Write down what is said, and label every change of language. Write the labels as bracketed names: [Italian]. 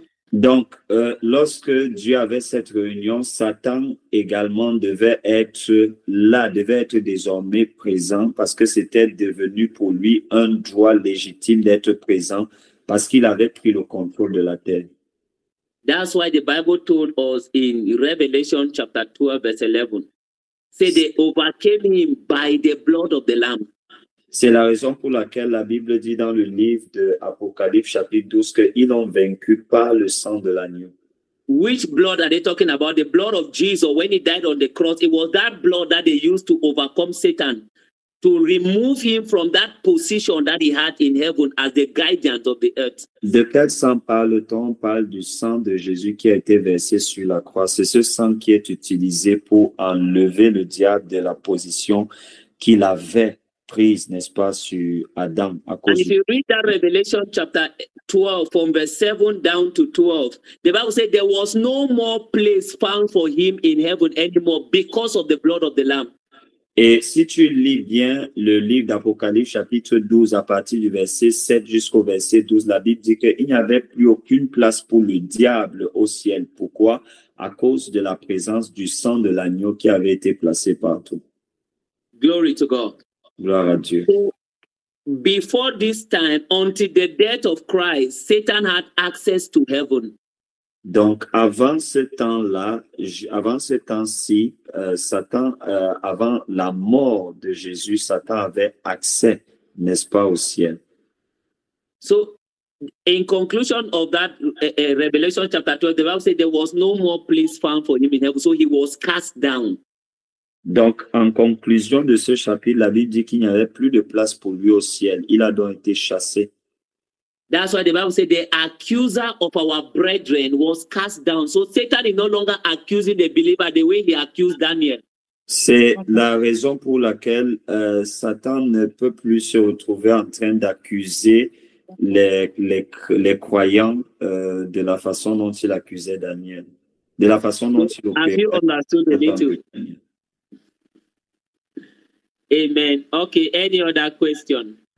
[French] Donc, lorsque Dieu avait cette réunion, Satan également devait être là, devait être désormais présent parce que c'était devenu pour lui un droit légitime d'être présent parce qu'il avait pris le contrôle de la terre. [English] That's why the Bible told us in Revelation chapter 12, verse 11, say they overcame him by the blood of the Lamb. [French] C'est la raison pour laquelle la Bible dit dans le livre de Apocalypse chapitre 12 qu'ils l'ont vaincu par le sang de l'agneau. [English] Which blood are they talking about? The blood of Jesus when he died on the cross. It was that blood that they used to overcome Satan, to remove him from that position that he had in heaven as the guardian of the earth. [French] De quel sang parle-t-on? On parle du sang de Jésus qui a été versé sur la croix. C'est ce sang qui est utilisé pour enlever le diable de la position qu'il avait prise, n'est-ce pas, sur Adam. À cause [English] And if you read that Revelation chapter 12 from verse 7 down to 12, the Bible said there was no more place found for him in heaven anymore because of the blood of the Lamb. [French] Et si tu lis bien le livre d'Apocalypse chapitre 12 à partir du verset 7 jusqu'au verset 12, la Bible dit qu'il n'y avait plus aucune place pour le diable au ciel. Pourquoi? À cause de la présence du sang de l'agneau qui avait été placé partout. [English] Glory to God. [French] Gloire à Dieu. [English] So, before this time, until the death of Christ, Satan had access to heaven. [French] Donc, avant ce temps-là, avant ce temps-ci, Satan, avant la mort de Jésus, Satan avait accès, n'est-ce pas, au ciel. [English] So, in conclusion of that Revelation chapter 12, the Bible said there was no more place found for him in heaven, so he was cast down. [French] Donc, en conclusion de ce chapitre, la Bible dit qu'il n'y avait plus de place pour lui au ciel. Il a donc été chassé. [English] That's why the Bible said the accuser of our brethren was cast down. So Satan is no longer accusing the believer the way he accused Daniel. [French] C'est la raison pour laquelle Satan ne peut plus se retrouver en train d'accuser les croyants de la façon dont il accusait Daniel, de la façon dont il opérait. [English] Have you understood the little? Amen. Okay, any other question?